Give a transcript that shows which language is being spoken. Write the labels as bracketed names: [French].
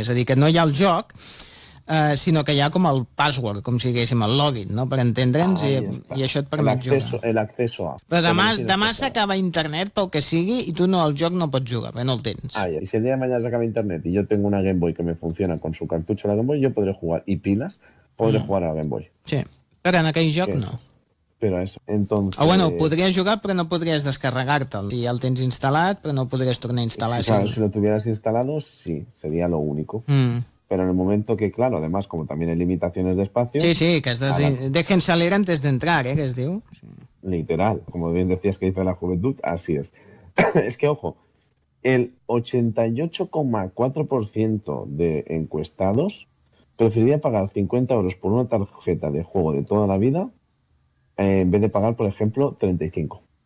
[Catalan] És a dir, que no hi ha el joc... sinó que hi ha com el password, com si diguéssim, el login, no?, per entendre'ns, i això et permet [Spanish] l'acceso a... [Catalan] Però demà s'acaba internet, pel que sigui, i tu no, el joc no pots jugar, perquè no el tens. Ah, i si el dia de mañana s'acaba internet i jo tinc una Game Boy que [Spanish] me funciona con su cartucho de la Game Boy, [Catalan] jo podré jugar, i piles, podré jugar a la Game Boy. Sí, però en aquell joc no. Però és, entonces... O bueno, podries jugar, però no podries descarregar-te'l. Si ja el tens instal·lat, però no el podries tornar a instal·lar. [Spanish] Sí, claro, si lo tuvieras instalado, sí, sería lo único. Pero en el momento que, claro, además, como también hay limitaciones de espacio... Sí, sí, que estás... Dejen salir antes de entrar, ¿eh?, [Catalan] que es diu. [Spanish] Literal, como bien decías que dice la juventud, así es. Es que, ojo, el 88,4% de encuestados preferiría pagar 50 euros por una tarjeta de juego de toda la vida en vez de pagar, por ejemplo, 35.